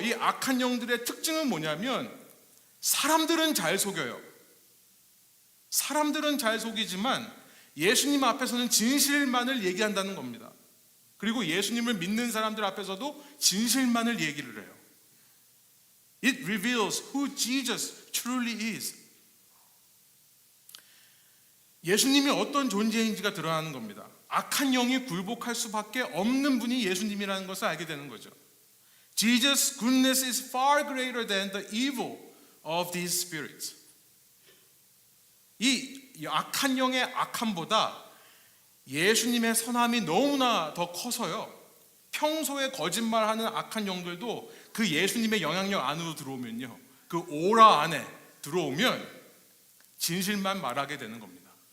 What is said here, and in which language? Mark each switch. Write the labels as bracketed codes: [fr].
[ko] 이 악한 영들의 특징은 뭐냐면 사람들은 잘 속여요. 사람들은 잘 속이지만 예수님 앞에서는 진실만을 얘기한다는 겁니다. 그리고 예수님을 믿는 사람들 앞에서도 진실만을 얘기를 해요. [en] It reveals who Jesus truly is. [ko] 예수님이 어떤 존재인지가 드러나는 겁니다. 악한 영이 굴복할 수밖에 없는 분이 예수님이라는 것을 알게 되는 거죠. [en] Jesus' goodness is far greater than the evil of these spirits. [ko] 이 악한 영의 악함보다 예수님의 선함이 너무나 더 커서요, 평소에 거짓말하는 악한 영들도 그 예수님의 영향력 안으로 들어오면요, 그 오라 안에 들어오면 진실만 말하게 되는 겁니다.